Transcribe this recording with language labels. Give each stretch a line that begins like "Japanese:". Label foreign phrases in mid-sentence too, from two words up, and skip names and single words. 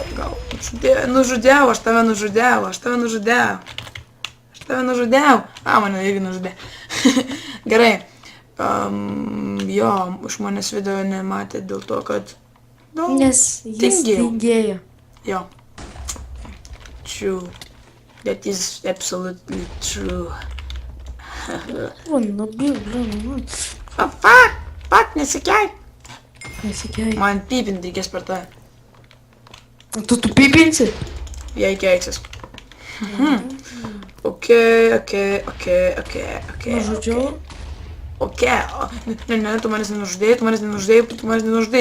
Lithuanian: Nužudėjau, aš tave nužudėjau. Mane irgi nužudė. Gerai. Jo, iš manęs video nematė dėl to, kad... Nes jis tingėjo. Jo.
English: True. That is absolutely true. Fuck,
Lithuanian: nesikeik. Man pipinti reikės per tave. Tu pipinsi? Jei keiksis. Okei. Nužudžiau. Okei. Ne, tu manęs nenužudėjai.